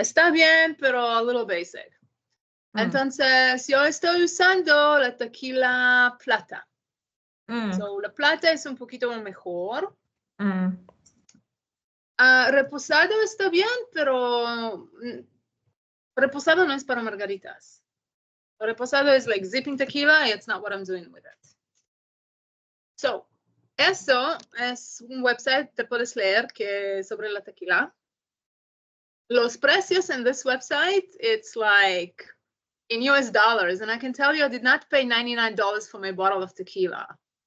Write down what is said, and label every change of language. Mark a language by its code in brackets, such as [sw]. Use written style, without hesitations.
[es] Está bien, pero [en] a little basic. [es] Entonces, yo estoy usando la tequila plata. So, la plata es un poquito mejor. Reposado está bien, pero reposado no es para margaritas. [en] Reposado is like zipping tequila. It's not what I'm doing with it. [es] So, eso es un website que puedes leer que sobre la tequila. Los precios [en] in this website, it's like in US dollars. And I can tell you I did not pay $99 for my bottle of tequila.